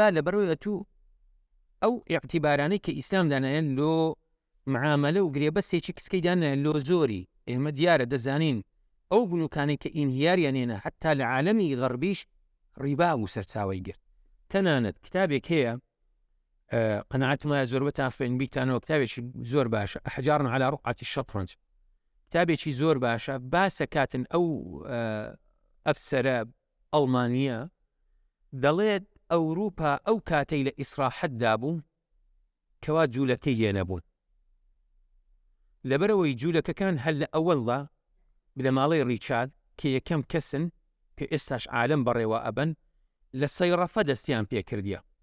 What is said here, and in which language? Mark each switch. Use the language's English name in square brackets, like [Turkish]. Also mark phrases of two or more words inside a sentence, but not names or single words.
[Central Kurdish] لە بەرەوەی ئەتوو ئەو ئیعتیبارانەی کە ئیسلام دانایەن لۆ معاملە و گرێبەسێکی کچکەی دانایەن لۆ زۆری ئێمە دیارە دەزانین ئەو بنووکانەی کە ئینهیاریانێنە حتا لە عالەمی غەربیش ڕیبا و سەرچاوی گرت تەنانەت کتابێک هەیە قەناعەتم وایە زۆر بەتان خوێن بیتانەوە کتابێکی زۆر باشە ئەحجار على رقعة الشطرنج کتابێکی زۆر باشە باسە کاتن ئەو ئەفسەرە ئەڵمانیە دەڵێت ئەوروپا ئەو کاتەی لە ئیسراحەتدا بوو کەوا جوولەکەی لێ نەبوون لەبەرەوەی جوولەکەکان هەل لە ئەوەڵدا لە ماڵەی ڕیچارد کە یەکەم کەسن کە ئێستاش عالەم بەڕێوە ئەبن لە سەیڕەفە دەستیان پێکردیە